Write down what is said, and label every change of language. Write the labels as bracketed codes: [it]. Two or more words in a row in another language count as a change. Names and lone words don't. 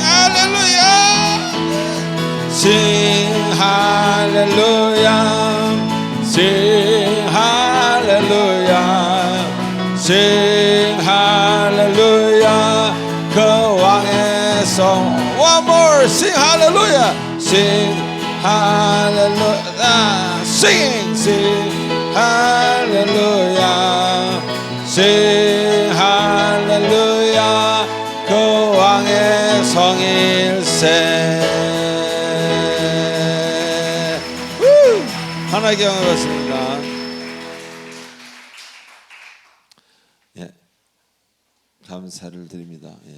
[en] hallelujah, sing hallelujah, sing hallelujah, sing hallelujah. [ko] 그 왕의 성 [en] one more sing hallelujah, sing hallelujah, sing hallelujah, sing hallelujah. [ko] 그 왕의 성일세. 하나님께 영광 받습니다. 예, 감사를 드립니다. 예.